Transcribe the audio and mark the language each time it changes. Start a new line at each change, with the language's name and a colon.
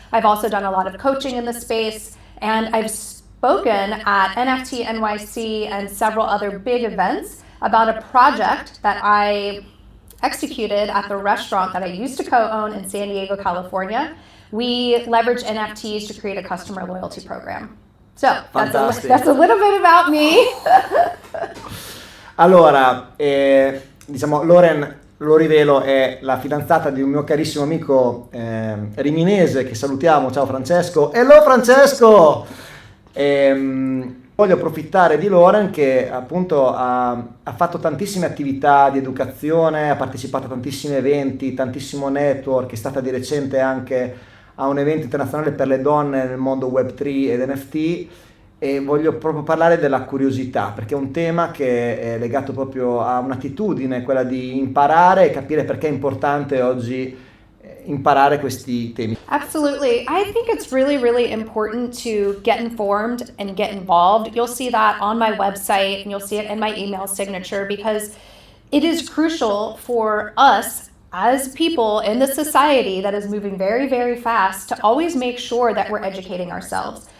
English: I've also done a lot of coaching in the space, and I've spoken at NFT NYC and several other big events about a project that I executed at the restaurant that I used to co-own in San Diego, California. We leverage NFTs to create a customer loyalty program. So that's a little bit about me.
Italian: Allora, diciamo, Lauren, lo rivelo, è la fidanzata di un mio carissimo amico riminese che salutiamo. Ciao Francesco.
English: Hello Francesco!
Italian: Voglio approfittare di Lauren che appunto ha fatto tantissime attività di educazione, ha partecipato a tantissimi eventi, tantissimo network, è stata di recente anche a un evento internazionale per le donne nel mondo Web3 ed NFT, e voglio proprio parlare della curiosità, perché è un tema che è legato proprio a un'attitudine, quella di imparare e capire perché è importante oggi imparare questi temi.
English: Absolutely. I think it's really, really important to get informed and get involved. You'll see that on my website and you'll see it in my email signature, because it is crucial for us as people in the society that is moving very, very fast to always make sure that we're educating ourselves.